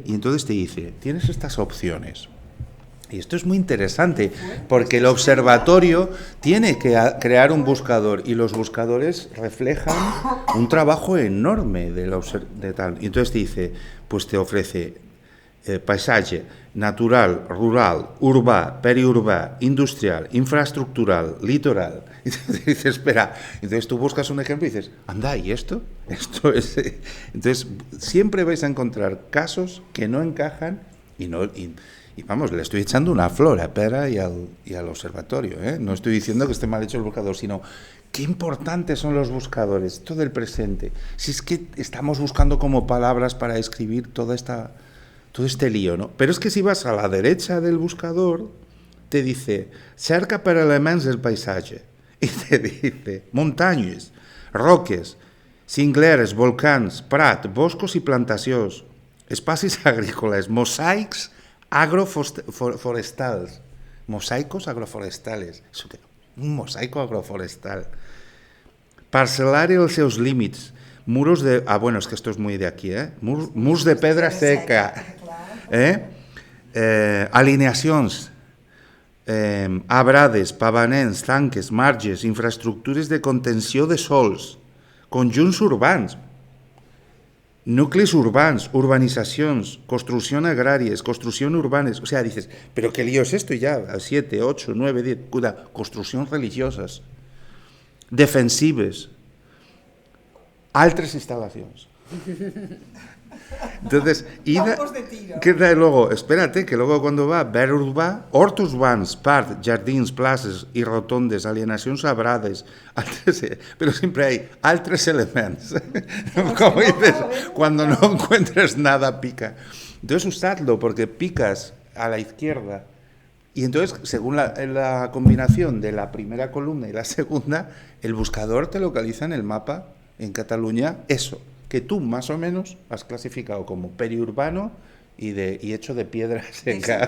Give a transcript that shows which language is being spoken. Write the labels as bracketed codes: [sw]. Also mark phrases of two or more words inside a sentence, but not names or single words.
[es] Y entonces te dice, tienes estas opciones. Y esto es muy interesante, porque el observatorio tiene que crear un buscador y los buscadores reflejan un trabajo enorme de tal. Y entonces te dice, pues te ofrece paisaje natural, [ca] rural, urbà, periurbà, industrial, infraestructural, litoral. [es] Y entonces dices, espera, entonces tú buscas un ejemplo y dices, anda, ¿y esto? Esto es... Entonces siempre vais a encontrar casos que no encajan y vamos, le estoy echando una flor a Pera y al observatorio, ¿eh? No estoy diciendo que esté mal hecho el buscador, sino qué importantes son los buscadores, todo el presente. Si es que estamos buscando como palabras para escribir todo este lío, ¿no? Pero es que si vas a la derecha del buscador, te dice, [ca] cerca per elements del paisaje. [es] Y te dice, montañas, [ca] roques, cingleres, volcans, prat, boscos i plantacions, espacis agrícoles, mosaics agroforestals. [es] Mosaicos agroforestales. Eso que, un mosaico agroforestal. [ca] Parcelar els seus límits. [es] Muros de... Ah, bueno, es que esto es muy de aquí, ¿eh? [ca] Murs de pedra seca. Alineacions. Abrades, pavaments, tanques, marges, infraestructures de contenció de sols, conjunts urbans, núcleos urbans, urbanizacions, construcción agràries, construcción urbanes. [es] O sea, dices, ¿pero qué lío es esto? Y ya, 7, 8, 9, 10, [ca] construccions religioses, defensives, altres instal·lacions. [es] Entonces, queda luego, espérate, que luego cuando va ver urbà, [ca] horts urbans, parcs, jardins, places y rotondes, alienacions sabrades, [es] pero siempre hay [ca] altres elements. [es] Como dices, cuando no encuentres nada, pica. Entonces, usadlo, porque picas a la izquierda. Y entonces, según la combinación de la primera columna y la segunda, el buscador te localiza en el mapa, en Cataluña, eso que tú más o menos has clasificado como periurbano y hecho de piedra seca.